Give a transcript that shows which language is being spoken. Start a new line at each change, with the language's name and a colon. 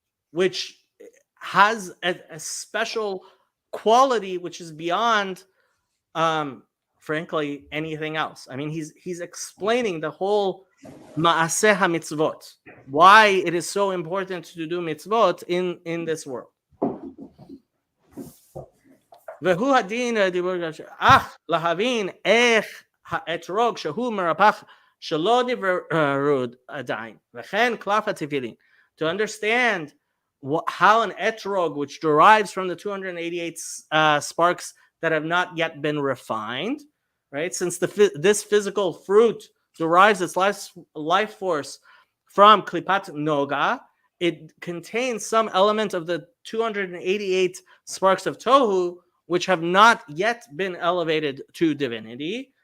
English: Which has a special quality which is beyond frankly anything else. I mean, he's explaining the whole ma'aseh mitzvot, why it is so important to do mitzvot in this world.
Hebrew: והוא הדין הדיבור אך להבין איך האתרוג שהוא מרפח שלא נבראו עדיין וכן קלף התפילין.
English: To understand how an etrog, which derives from the 288 sparks that have not yet been refined, right? Since this physical fruit derives its life force from klipat noga, it contains some element of the 288 sparks of tohu, which have not yet been elevated to divinity.